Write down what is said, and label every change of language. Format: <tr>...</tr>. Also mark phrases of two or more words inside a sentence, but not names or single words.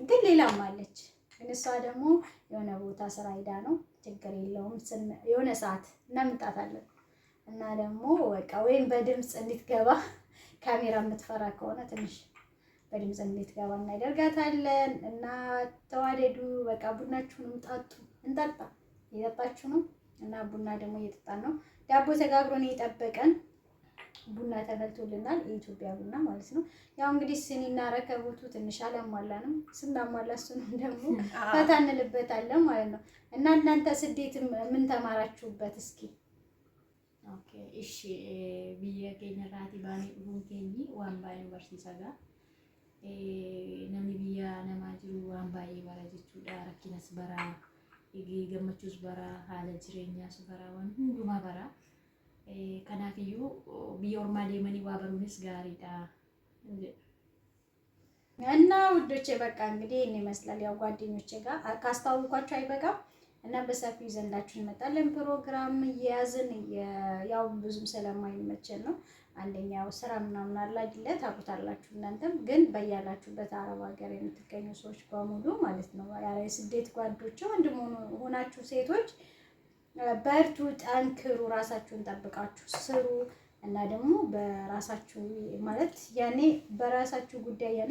<am>ግን ሌላም አለች። ግን እሷ ደግሞ የሆነ ቦታ ስራ ሄዳ ነው። ችግር የለውም የሆነ ሰዓት እናምጣታለን እና ደግሞ በቃ ወይም በድምጽ እንድትገባ ካሜራ የምትፈራ ከሆነ ትንሽ በድምጽ እንድትገባ እናደርጋታለን። እና ተዋደዱ በቃ ቡናችሁንም ጠጡ። እንጠጣ እየጠጣችሁ ነው እና ቡና ደግሞ እየጠጣን ነው። ዳቦ ተጋግሮ ነው የጠበቀን። ቡና ተፈልቶልናል፣ የኢትዮጵያ ቡና ማለት ነው። ያው እንግዲህ ስኒና ረከቦቱ ትንሽ አላሟላንም። ስናሟላ እሱንም ደግሞ ፈታ እንልበታለን ማለት ነው። እና እናንተ ስደት ምን ተማራችሁበት እስኪ?</am> <om>ኦኬ እሺ biyya keenya irraati baanee dhufuun keenyi waan baay'ee nu barsiisaga. Namni biyya namaa jiru waan baay'ee bara jechuudha. Rakkinas bara, gammachuus bara, haala jireenyaas bara, waan hundumaa bara. Kanaafiyyuu biyya ormaa deemanii waa baruunis gaariidha.</om> <am>እና ውዶቼ በቃ እንግዲህ እኔ ይመስላል ያው ጓደኞቼ ጋር ካስተዋወቅኳችሁ አይበቃም። እና በሰፊው ይዘንላችሁ እንመጣለን። ፕሮግራም እየያዝን ያው ብዙም ስለማይመቸን ነው። አንደኛው ስራ ምናምን አለ አይደለ? ታውቁታላችሁ እናንተም። ግን በያላችሁበት አረብ ሀገር የምትገኙ ሰዎች በሙሉ ማለት ነው ያለ ስደት ጓዶች ወንድም ሆናችሁ ሴቶች በርቱ፣ ጠንክሩ፣ ራሳችሁን ጠብቃችሁ ስሩ። እና ደግሞ በራሳችሁ ማለት ያኔ በራሳችሁ ጉዳይ ያኔ</am>